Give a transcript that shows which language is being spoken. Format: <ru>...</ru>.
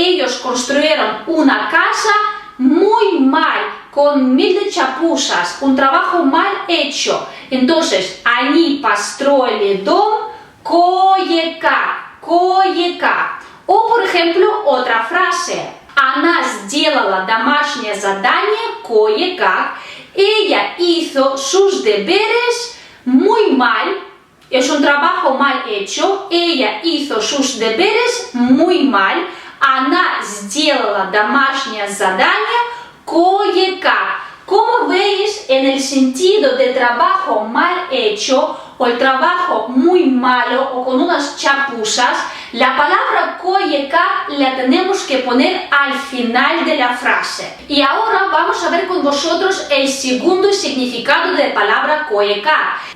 <es>Ellos construyeron una casa muy mal, con mil de chapuzas, un trabajo mal hecho. Entonces,</es> <ru>они построили дом koye-kak, koye-kak.</ru> <es>O, por ejemplo, otra frase.</es> <ru>Она сделала домашнее задание koye-kak.</ru> <es>Ella hizo sus deberes muy mal. Es un trabajo mal hecho. Ella hizo sus deberes muy mal.</es> <ru>Она сделала домашнее задание koye-kak.</ru> <es>Como veis, en el sentido de trabajo mal hecho o el trabajo muy malo o con unas chapuzas, la palabra koye-kak la tenemos que poner al final de la frase. Y ahora vamos a ver con vosotros el segundo significado de la palabra koye-kak.</es>